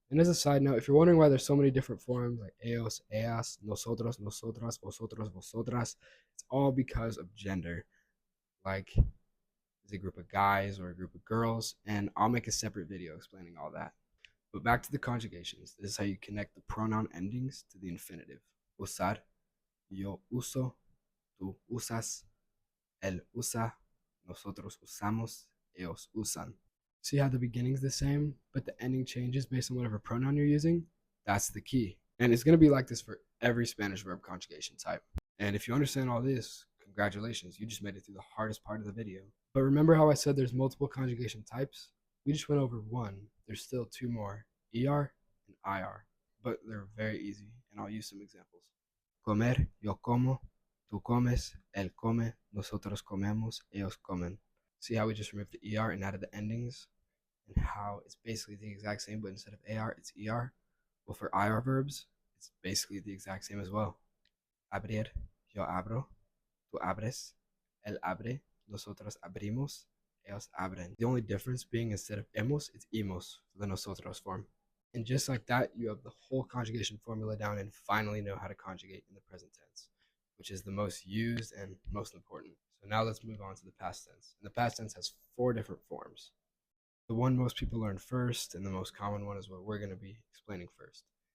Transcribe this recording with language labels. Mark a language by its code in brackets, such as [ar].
[en] And as a side note, if you're wondering why there's so many different forms, like ellos, ellas, nosotros, nosotras, vosotros, vosotras, it's all because of gender. Like, is a group of guys or a group of girls, and I'll make a separate video explaining all that. But back to the conjugations. This is how you connect the pronoun endings to the infinitive. [es] Usar, yo uso, tú usas, él usa, nosotros usamos, ellos usan. [en] See how the beginning's the same, but the ending changes based on whatever pronoun you're using? That's the key. And it's going to be like this for every Spanish verb conjugation type. And if you understand all this, congratulations, you just made it through the hardest part of the video. But remember how I said there's multiple conjugation types? We just went over one. There's still two more, ER and IR. But they're very easy, and I'll use some examples. [es] Comer, yo como, tú comes, él come, nosotros comemos, ellos comen. [en] See how we just removed the ER and added the endings? And how it's basically the exact same, but instead of AR, it's ER. Well, for IR verbs, it's basically the exact same as well. [es] Abrir, yo abro, tú abres, él abre, nosotros abrimos, ellos abren. [en] The only difference being instead of hemos, it's imos for the nosotros form. And just like that, you have the whole conjugation formula down and finally know how to conjugate in the present tense. which is the most used and most important. So now let's move on to the past tense. And the past tense has 4 different forms. The one most people learn first, and the most common one, is what we're going to be explaining first.